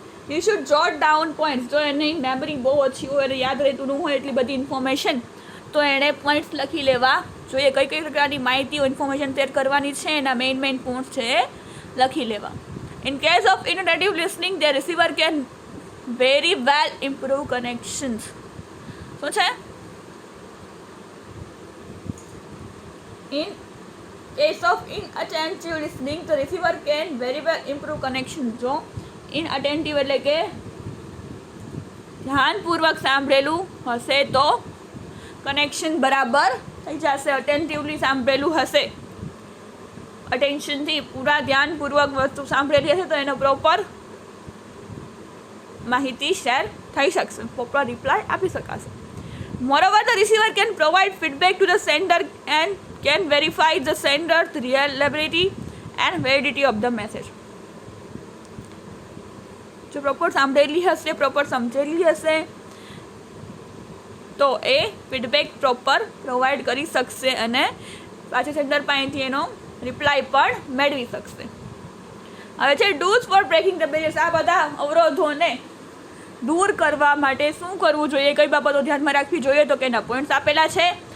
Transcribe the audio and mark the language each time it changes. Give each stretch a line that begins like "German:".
English: You should jot down points.
Gujarati: જો એની memory બહુ ઓછી હોય અને યાદ રહેતું ન હોય એટલી બધી ઇન્ફોર્મેશન, તો એણે પોઈન્ટ્સ લખી લેવા જોઈએ. કઈ કઈ પ્રકારની માહિતી ઇન્ફોર્મેશન શેર કરવાની છે, એના મેઇન પોઈન્ટ્સ છે એ લખી લેવા.
English: In case of inattentive listening the receiver can very well improve connections.
Gujarati: શું છે?
English: In case of inattentive listening, the receiver can very well improve connection.
Gujarati: જો inattentive એટલે કે ધ્યાનપૂર્વક સાંભળેલું હશે તો કનેક્શન બરાબર થઈ જશે. અટેન્ટિવલી સાંભળેલું હશે, અટેન્શનથી પૂરા ધ્યાનપૂર્વક વસ્તુ સાંભળેલી હશે તો એનો પ્રોપર માહિતી શેર થઈ શકશે, પ્રોપર રિપ્લાય આપી શકાશે.
English: Moreover, the receiver can provide feedback to the sender and can verify the sender's reliability and validity of the message.
Gujarati: જો પ્રોપર સાંભળેલી હશે, પ્રોપર સમજેલી હશે તો એ ફીડબેક પ્રોપર પ્રોવાઈડ કરી શકશે અને પાછળ સેન્ડર પાસેથી એનો રિપ્લાય પણ મેળવી શકશે. હવે છે
English: Dos for breaking the barriers.
Gujarati: આ બધા અવરોધોને દૂર કરવા માટે શું કરવું જોઈએ, કઈ બાબતો ધ્યાનમાં રાખવી જોઈએ, તો કે એના પોઈન્ટ્સ આપેલા છે.